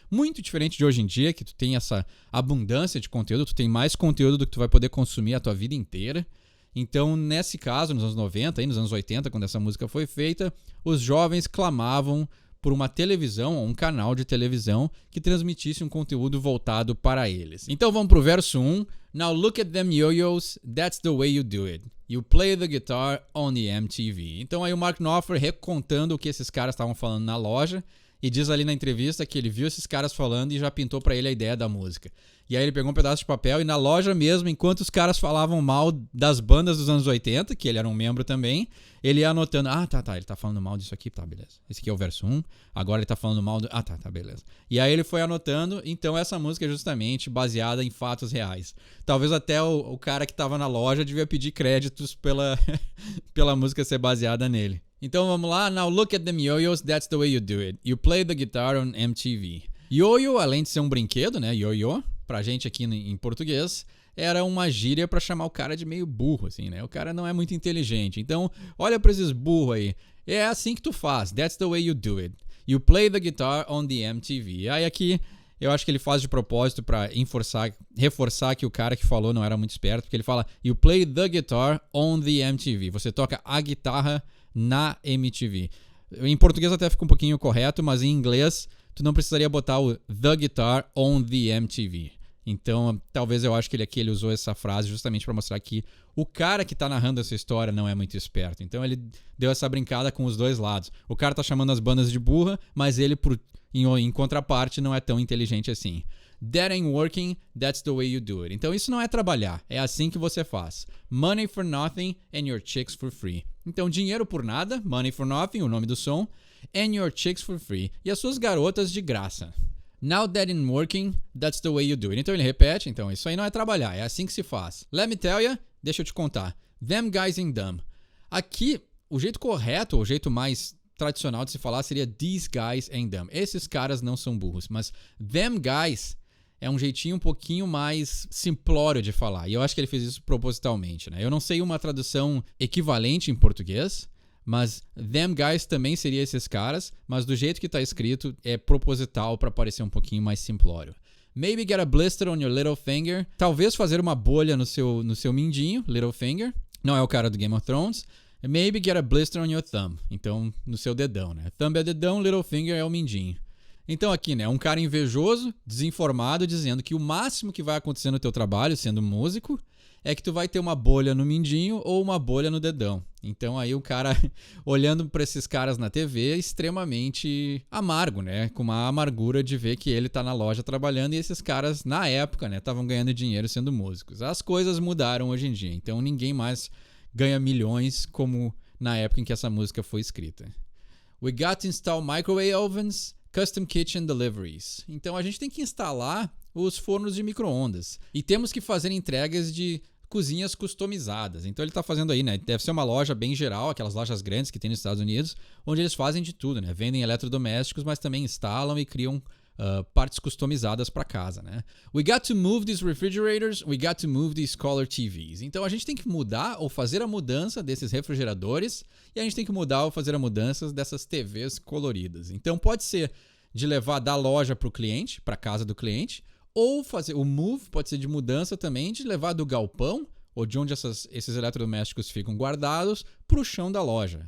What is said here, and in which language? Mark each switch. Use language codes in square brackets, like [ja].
[pt] Muito diferente de hoje em dia, que tu tem essa abundância de conteúdo, tu tem mais conteúdo do que tu vai poder consumir a tua vida inteira. Então, nesse caso, nos anos 90, aí nos anos 80, quando essa música foi feita, os jovens clamavam por uma televisão ou um canal de televisão que transmitisse um conteúdo voltado para eles. Então vamos pro verso 1. [en] Now look at them yo-yos, that's the way you do it. You play the guitar on the MTV. [pt] Então aí o Mark Knopfler recontando o que esses caras estavam falando na loja e diz ali na entrevista que ele viu esses caras falando e já pintou pra ele a ideia da música. E aí ele pegou um pedaço de papel e na loja mesmo, enquanto os caras falavam mal das bandas dos anos 80, que ele era um membro também, ele ia anotando, ele tá falando mal disso aqui, tá, beleza. Esse aqui é o verso 1, agora ele tá falando mal do... tá, beleza. E aí ele foi anotando, então essa música é justamente baseada em fatos reais. Talvez até o cara que tava na loja devia pedir créditos pela música ser baseada nele. Então vamos lá, [en] now look at them yo-yos, that's the way you do it. You play the guitar on MTV. [pt] Yo-yo, além de ser um brinquedo, né, yo-yo, pra gente aqui em português, era uma gíria pra chamar o cara de meio burro, assim, né? O cara não é muito inteligente. Então, olha pra esses burros aí. É assim que tu faz, [en] that's the way you do it. You play the guitar on the MTV. [pt] Aí aqui, eu acho que ele faz de propósito pra reforçar que o cara que falou não era muito esperto, porque ele fala, [en] you play the guitar on the MTV. [pt] Você toca a guitarra na MTV. Em português até fica um pouquinho correto, mas em inglês tu não precisaria botar o [en] the guitar on the MTV. [pt] Então, talvez eu acho que ele usou essa frase justamente para mostrar que o cara que tá narrando essa história não é muito esperto. Então ele deu essa brincada com os dois lados. O cara tá chamando as bandas de burra, mas ele, em contraparte, não é tão inteligente assim. [en] That ain't working, that's the way you do it. [pt] Então isso não é trabalhar, é assim que você faz. [en] Money for nothing and your chicks for free. [pt] Então dinheiro por nada, [en] money for nothing, [pt] o nome do som, [en] and your chicks for free. [pt] E as suas garotas de graça. [en] Now that ain't working, that's the way you do it. [pt] Então ele repete, então isso aí não é trabalhar, é assim que se faz. [en] Let me tell ya, [pt] deixa eu te contar. [en] Them guys ain't dumb. [pt] Aqui, o jeito correto, o jeito mais tradicional de se falar seria [en] these guys ain't dumb. [pt] Esses caras não são burros, mas [en] them guys [pt] é um jeitinho um pouquinho mais simplório de falar. E eu acho que ele fez isso propositalmente, né? Eu não sei uma tradução equivalente em português, mas [en] them guys [pt] também seria esses caras, mas do jeito que tá escrito é proposital para parecer um pouquinho mais simplório. [en] Maybe get a blister on your little finger. [pt] Talvez fazer uma bolha no seu mindinho, [en] little finger. [pt] Não é o cara do Game of Thrones. [en] Maybe get a blister on your thumb. [pt] Então, no seu dedão, né? Thumb é dedão, [en] little finger [pt] é o mindinho. Então aqui, né? Um cara invejoso, desinformado, dizendo que o máximo que vai acontecer no teu trabalho, sendo músico, é que tu vai ter uma bolha no mindinho ou uma bolha no dedão. Então aí o cara, olhando para esses caras na TV, é extremamente amargo, né? Com uma amargura de ver que ele tá na loja trabalhando e esses caras, na época, né, estavam ganhando dinheiro sendo músicos. As coisas mudaram hoje em dia, então ninguém mais ganha milhões como na época em que essa música foi escrita. [en] We got to install microwave ovens, custom kitchen deliveries. [pt] Então a gente tem que instalar os fornos de micro-ondas e temos que fazer entregas de cozinhas customizadas. Então ele tá fazendo aí, né? Deve ser uma loja bem geral, aquelas lojas grandes que tem nos Estados Unidos, onde eles fazem de tudo, né? Vendem eletrodomésticos, mas também instalam e criam partes customizadas para casa, né? [en] We got to move these refrigerators, we got to move these color TVs. [pt] Então a gente tem que mudar ou fazer a mudança desses refrigeradores e a gente tem que mudar ou fazer a mudança dessas TVs coloridas. Então pode ser de levar da loja para o cliente, para casa do cliente, ou fazer o move pode ser de mudança também, de levar do galpão ou de onde esses eletrodomésticos ficam guardados para o chão da loja.